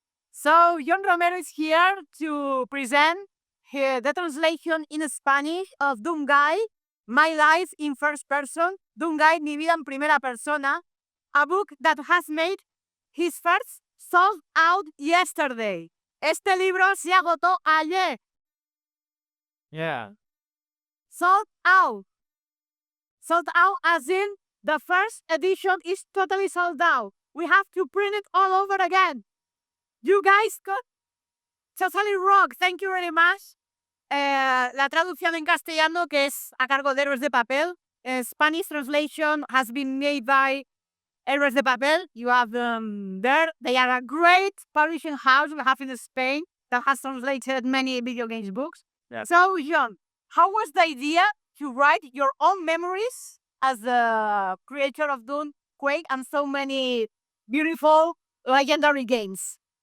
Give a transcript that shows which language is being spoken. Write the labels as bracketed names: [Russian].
[English] So John Romero is here to present the translation in Spanish of Doomguy, My Life in First Person, Doomguy, Mi Vida en Primera Persona, a book that has made his first sold out yesterday. [Spanish] Este libro se agotó ayer. [English] Yeah. Sold out. Sold out as in the first edition is totally sold out. We have to print it all over again. You guys got totally rock. Thank you very much. [Spanish] La traducción en castellano, que es a cargo de Héroes de Papel. [English] Spanish translation has been made by Héroes de Papel. You have them there. They are a great publishing house we have in Spain that has translated many video games books. Yes. So, John, how was the idea to write your own memories as the creator of Doom, Quake, and so many beautiful legendary games?